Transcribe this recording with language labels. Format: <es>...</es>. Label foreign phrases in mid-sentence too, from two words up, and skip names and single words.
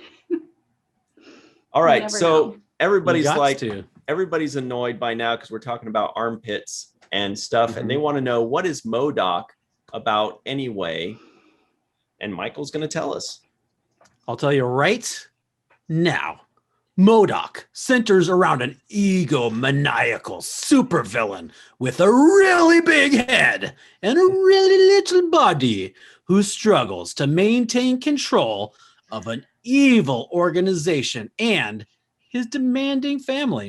<en>All right. So know. everybody's annoyed by now because we're talking about armpits and stuff, and they want to know, what is M.O.D.O.K about anyway? And Michael's going to tell us. I'll tell you right now. M.O.D.O.K centers around an egomaniacal supervillain with a really big head and a really little body who struggles to maintain control of an evil organization and his demanding family.</en>